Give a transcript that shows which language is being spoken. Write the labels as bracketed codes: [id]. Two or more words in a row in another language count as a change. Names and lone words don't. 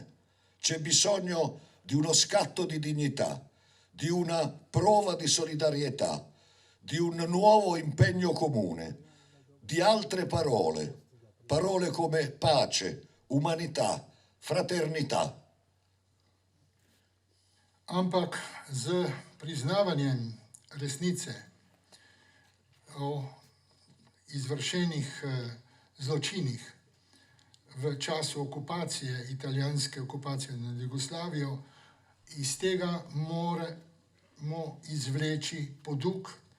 [it] C'è bisogno di uno scatto di dignità, di una prova di solidarietà, di un nuovo impegno comune, di altre parole, parole come pace, umanità, fraternità. [sl] Ampak z priznavanjem resnice o izvršenih zločinih v času okupacije, italijanske okupacije nad Jugoslavijo, iz tega moramo izvleči poduk,